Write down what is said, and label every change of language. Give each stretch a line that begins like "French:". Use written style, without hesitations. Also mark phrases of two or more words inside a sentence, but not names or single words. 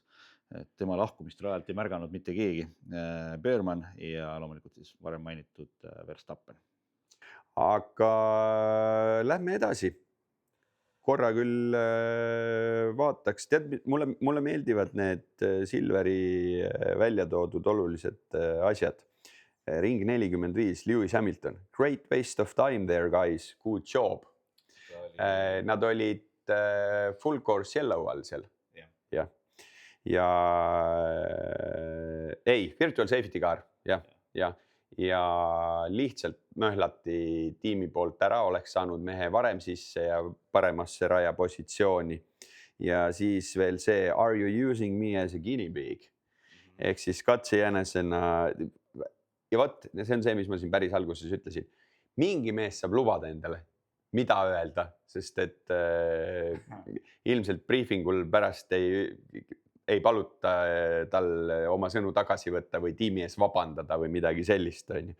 Estonian: Et tema lahkumist rajalt ei märganud mitte keegi. Beerman ja loomulikult siis varem mainitud Verstappen. Aga lähme edasi. Korra küll vaataks. Tead, mulle meeldivad need Silveri välja toodud olulised asjad. Ring 45, Lewis Hamilton.
English: Great waste of time there, guys. Good job.
Estonian: Nad olid
English: full course yellow
Estonian: all seal.
English: Ja virtual safety car.
Estonian: Ja lihtsalt möhlati tiimi poolt ära, oleks saanud mehe varem sisse ja paremasse raja positsiooni. Ja siis veel see,
English: are you using me as a guinea pig?
Estonian: Ehk siis katsejänesena. Ja võt, see on see, mis ma siin päris alguses ütlesin. Mingi mees saab lubada endale, mida öelda, sest et ilmselt briefingul pärast ei paluta tal oma sõnu tagasi võtta või tiimi ees vabandada või midagi sellist.